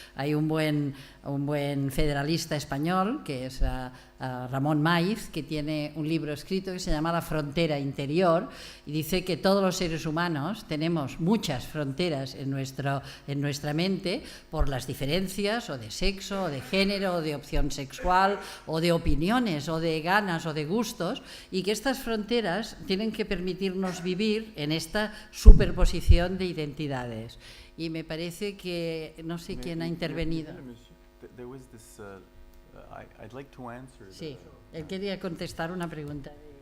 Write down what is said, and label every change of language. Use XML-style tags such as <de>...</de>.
<es>Hay un buen federalista español, que es Ramón Maiz, que tiene un libro escrito que se llama La frontera interior, y dice que todos los seres humanos tenemos muchas fronteras en nuestra mente por las diferencias o de sexo, o de género, o de opción sexual, o de opiniones, o de ganas, o de gustos, y que estas fronteras tienen que permitirnos vivir en esta superposición de identidades. Y me parece que, no sé quién ha intervenido.</es> <en>There was this, I'd like to answer.</en> <es>Sí, él quería contestar una pregunta.</es>